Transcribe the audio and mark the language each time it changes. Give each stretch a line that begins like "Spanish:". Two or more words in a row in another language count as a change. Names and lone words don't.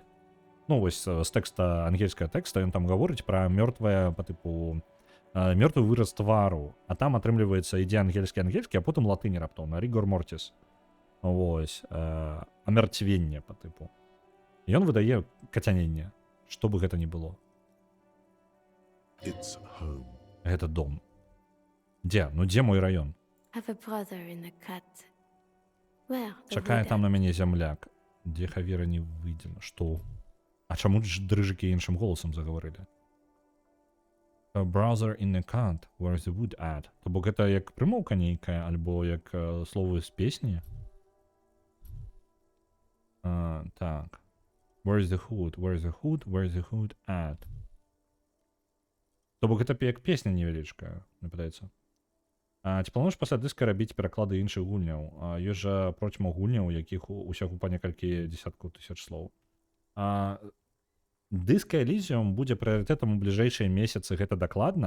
Belarusian: Ну вось з тэкста ангельскага тэкста ён там гаворыць пра мёртвае мёртвы выраз твару, а там атрымліваецца ідзе ангельскі, а потым латыні раптоўна,
Latin: Rigor Mortis.
Belarusian: Вось, амярцвенне па тыпу. Ён выдае кацяненне, што бы гэта ни было.
English: It's home.
Belarusian: Гэта дом. Дзе? Ну дзе мой раён? Чакае там на мяне зямляк. Дзе Хавера не выйдзена. Што? А чаму ж дрыжыкі іншым голасам загаварылі?
English: A brother in the cut, where's the wood at?
Belarusian: То бок гэта як прымоўка нейкая, альбо як словы з песні? Так.
English: Where's the hood? Where's the hood? Where's the hood at?
Belarusian: То бок гэта як песня невялічкая, мне падаецца. Ці плануеш пасля дыска рабіць пераклады іншых гульняў? Ёсць жа процьма гульняў, якіх усяго па некалькі дзесяткаў тысяч слоў. Дыск Elysium будзе прыярытэтам у бліжэйшыя месяцы, гэта дакладна.